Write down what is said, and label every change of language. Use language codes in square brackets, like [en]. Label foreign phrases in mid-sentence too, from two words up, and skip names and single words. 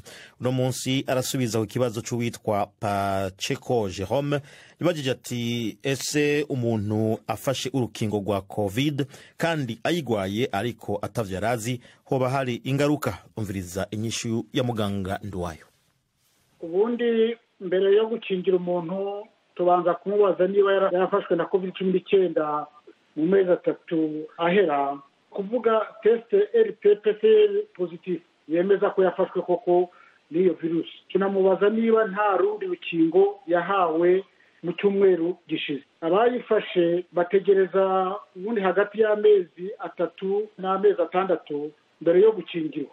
[rn] Uno munsi arasubiza ku kibazo c'uwitwa Pacheco Jerome, yabajije ati ese umuntu afashe urukingo rwa COVID kandi ayigwaye ariko atavyarazi hoba hari ingaruka? Umviriza inyishu ya muganga Nduwayo. [rw] Ubundi mbere yo gukingira umuntu tubanza kumubaza niba yarafashwe na COVID-19 mu mezi 3 ahera, kuvuga test RT-PCR positive yemeza ko yafashwe koko n'iyo virus. Tunamubaza niba nta rundi rukingo yahawe mu cyumweru gishize. Abayifashe bategereza ubundi hagati y'amezi 3 n'amezi 6 mbere yo gukingirwa.